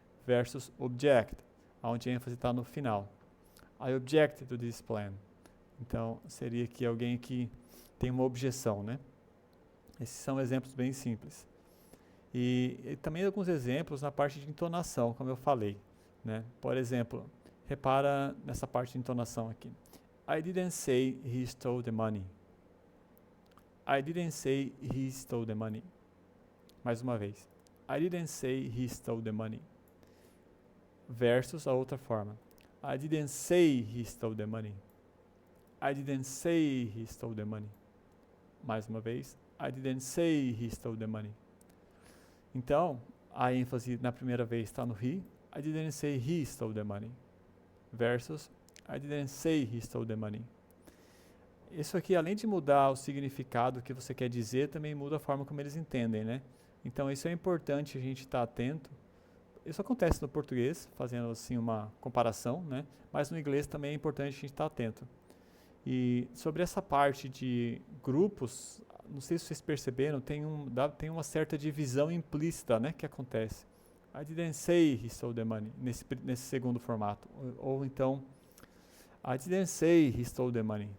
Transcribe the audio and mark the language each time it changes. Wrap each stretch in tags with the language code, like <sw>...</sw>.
<pt>Versus object, onde a ênfase está no final.</pt> <en>I object to this plan.</en> <pt>Então, seria aqui alguém que tem uma objeção, né? Esses são exemplos bem simples. E também alguns exemplos na parte de entonação, como eu falei, né? Por exemplo, repara nessa parte de entonação aqui.</pt> <en>I didn't say he stole the money. I didn't say he stole the money.</en> <pt>Mais uma vez.</pt> <en>I didn't say he stole the money.</en> <pt>Versus a outra forma.</pt> <en>I didn't say he stole the money. I didn't say he stole the money.</en> <pt>Mais uma vez.</pt> <en>I didn't say he stole the money.</en> <pt>Então, a ênfase na primeira vez está no he. I didn't say he stole the money. Versus I didn't say he stole the money. Isso aqui, além de mudar o significado que você quer dizer, também muda a forma como eles entendem, né? Então, isso é importante a gente estar atento. Isso acontece no português, fazendo assim uma comparação, né? Mas no inglês também é importante a gente estar atento. E sobre essa parte de grupos, não sei se vocês perceberam, tem uma certa divisão implícita, né, que acontece.</pt> <en>I didn't say he stole the money,</en> <pt>nesse segundo formato. Ou então,</pt> <en>I didn't say he stole the money.</en>